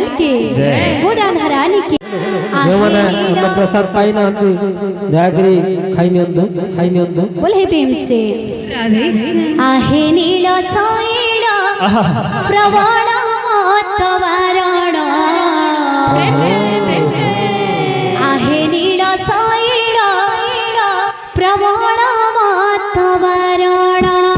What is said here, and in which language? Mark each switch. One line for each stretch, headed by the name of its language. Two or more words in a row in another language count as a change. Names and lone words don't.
Hindi: की वो राधा रानी की
Odia: ଯେଉଁମାନେ ଅନ୍ନ ପ୍ରସାଦ ପାଇନାହାନ୍ତି ଦୟାକରି ଖାଇନିଅନ୍ତୁ
Hindi: बोले हे प्रेम से राधे श्याम
Odia: ଆହେ ନୀଳ ଶୈଳ ପ୍ରବଣ ମତ୍ତବାରଣ ଆହେ ନୀଳ ଶୈଳ ପ୍ରବଣ ମତ୍ତବାରଣ